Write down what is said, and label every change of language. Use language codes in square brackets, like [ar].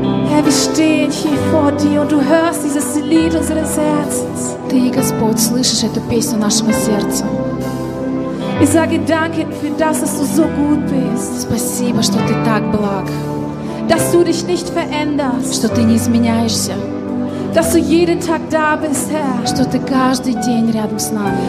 [de] Herr, wir stehen hier vor dir und du hörst dieses Lied unseres Herzens. [ru] Ты, Господь, слышишь эту песню нашего сердца. [de] Ich sage danke für das, dass du so gut bist. [ru] Спасибо, что ты так благ. [de] Dass du dich nicht veränderst. [ru] Что ты не изменяешься. [de] Dass du jeden Tag da bist, Herr. [ru] Что ты каждый день рядом с нами.